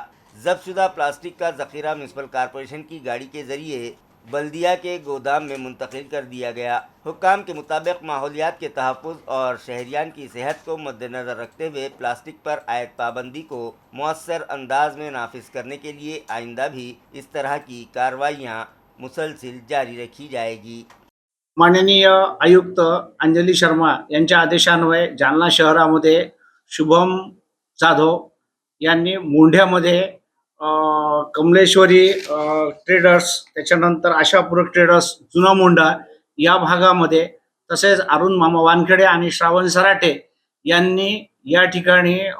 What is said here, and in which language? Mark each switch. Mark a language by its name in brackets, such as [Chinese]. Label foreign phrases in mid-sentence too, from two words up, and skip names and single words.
[Urdu] ضبط شدہ پلاسٹک کا ذخیرہ میونسپل کارپوریشن کی گاڑی کے ذریعے بلدیہ کے گودام میں منتقل کر دیا گیا۔ حکام کے مطابق ماحولیات کے تحفظ اور شہریان کی صحت کو مد نظر رکھتے ہوئے پلاسٹک پر عائد پابندی کو مؤثر انداز میں نافذ کرنے کے لیے آئندہ بھی اس طرح کی کارروائیاں مسلسل جاری رکھی جائے گی۔ [Marathi] माननीय आयुक्त अंजली शर्मा यांच्या आदेशान्वये जालना शहरामध्ये शुभम जाधव यांनी मोंढ्यामध्ये कमलेश्वरी ट्रेडर्स, त्याच्यानंतर आशापूरक ट्रेडर्स जुना मोंढा या भागामध्ये, तसेच अरुण मामा वानखेडे आणि श्रावण सराटे यांनी या ठिकाणी